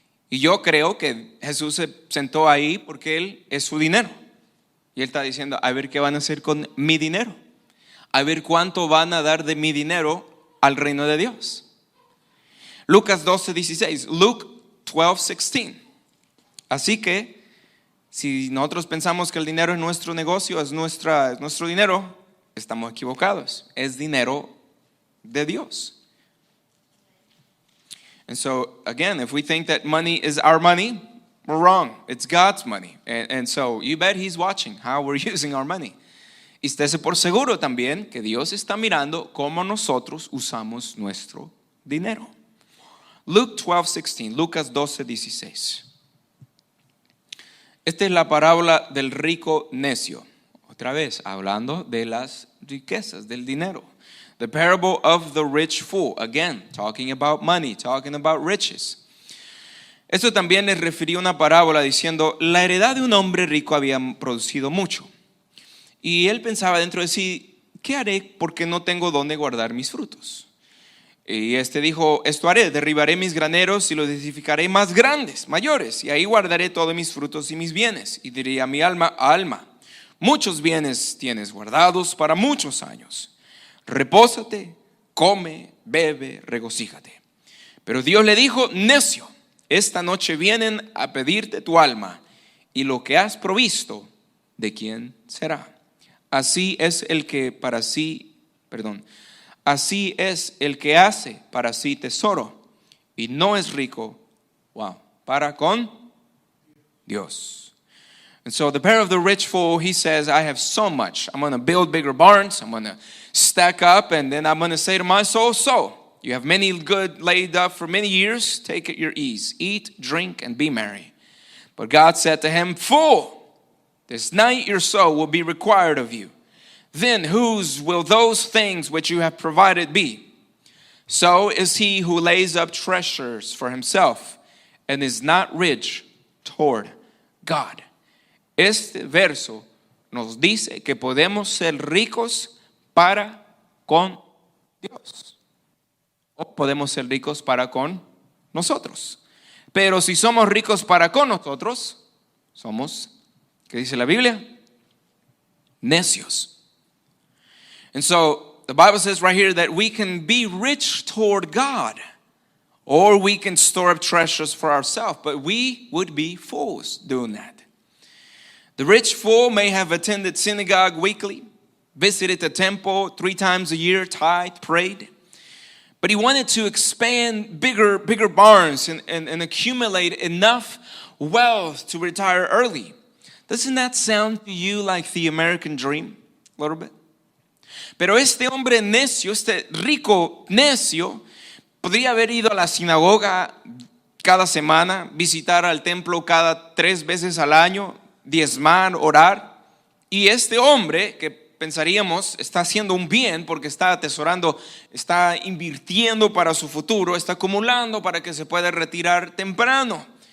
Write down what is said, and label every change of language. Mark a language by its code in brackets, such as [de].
[es] Y yo creo que Jesús se sentó ahí porque él es su dinero. Y él está diciendo, a ver qué van a hacer con mi dinero. A ver cuánto van a dar de mi dinero al reino de Dios. Lucas 12:16. [en] Luke 12:16. [es] Así que, si nosotros pensamos que el dinero es nuestro negocio, es nuestro dinero, estamos equivocados. Es dinero de Dios. [en] And so, again, if we think that money is our money, we're wrong. It's God's money. And so, you bet He's watching how we're using our money. [es] Y estése por seguro también que Dios está mirando cómo nosotros usamos nuestro dinero. [en] Luke 12:16, [es] Lucas 12:16. Esta es la parábola del rico necio. [en] Otra vez, hablando de las riquezas, del dinero. The parable of the rich fool. Again, talking about money, talking about riches. [es] Esto también les refería a una parábola diciendo, la heredad de un hombre rico había producido mucho. Y él pensaba dentro de sí, ¿qué haré porque no tengo dónde guardar mis frutos? Y este dijo, esto haré, derribaré mis graneros y los edificaré más grandes, mayores, y ahí guardaré todos mis frutos y mis bienes. Y diría a mi alma, alma, muchos bienes tienes guardados para muchos años. Repósate, come, bebe, regocíjate. Pero Dios le dijo, necio, esta noche vienen a pedirte tu alma, y lo que has provisto, ¿de quién será? Así es el que hace para sí tesoro y no es rico, para con Dios. [en] And so the parable of the rich fool, he says, I have so much. I'm going to build bigger barns. I'm going to stack up, and then I'm going to say to my soul, so you have many good laid up for many years. Take it your ease. Eat, drink, and be merry. But God said to him, fool, this night your soul will be required of you. Then whose will those things which you have provided be? So is he who lays up treasures for himself and is not rich toward God. [es] Este verso nos dice que podemos ser ricos para con Dios. O podemos ser ricos para con nosotros. Pero si somos ricos para con nosotros, somos, ¿qué dice la Biblia? Necios. [en] And so the Bible says right here that we can be rich toward God, or we can store up treasures for ourselves, but we would be fools doing that. The rich fool may have attended synagogue weekly, visited the temple 3 times a year, tithed, prayed, but he wanted to expand bigger barns and accumulate enough wealth to retire early. Doesn't that sound to you like the American dream a little bit? [es] Pero este hombre necio, este rico necio, podría haber ido a la sinagoga cada semana, visitar al templo cada 3 veces al año, diezmar, orar. Y este hombre, que pensaríamos está haciendo un bien porque está atesorando, está invirtiendo para su futuro, está acumulando para que se pueda retirar temprano.